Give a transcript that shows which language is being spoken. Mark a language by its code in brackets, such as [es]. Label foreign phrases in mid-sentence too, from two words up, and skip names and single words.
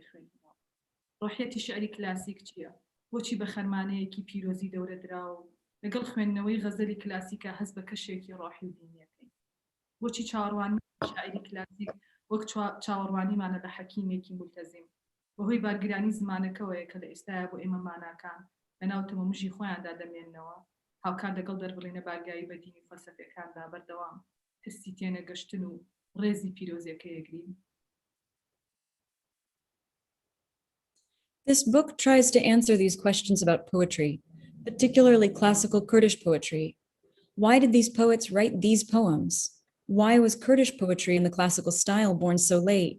[ckb] خوێندنەوە ڕۆحیەتی شعری کلاسیک چییە بۆچی بە خەرمانەیەکی پیرۆزی دەورە دراوە و لەگەڵ خوێندنەوەی غەزەلی کلاسیکە هەست بە کەشێکی ڕۆحی و دینیەکەین بۆچی چاوەڕوانی شاعری کلاسیک وەک چاوەڕوانیمانە بە حەکیمێکی مولتەزیم بەهۆی بارگرانی زمانەکەوەیە کە لە ئێستایا بۆ ئێمە ماناکان لەناو تەمەمژی خۆیاندا دەمێننەوە هاوکار لەگەڵ دەربڕینە بارگایی بە دینی فەلسەفەکاندا بەردەوام ترسی تێنە گەشتن و ڕێزی پیرۆزیەکەیەگرین. [en] This book tries to answer these questions about poetry, particularly classical Kurdish poetry. Why did these poets write these poems? Why was Kurdish poetry in the classical style born so late?